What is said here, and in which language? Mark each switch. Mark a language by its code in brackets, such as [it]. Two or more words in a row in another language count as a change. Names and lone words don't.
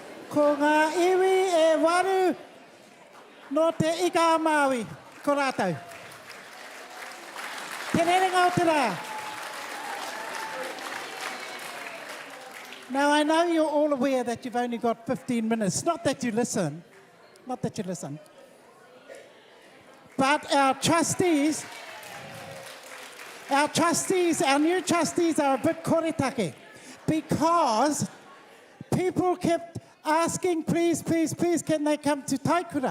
[mi] ko ngā iwi e waru no te ika Māui, ko rātou. Te rerenga o te rā. [en] Now, I know you're all aware that you've only got 15 minutes. Not that you listen. Not that you listen. But our trustees, our new trustees are a bit koretake because people kept asking, please, please, please, can they come to Taikura?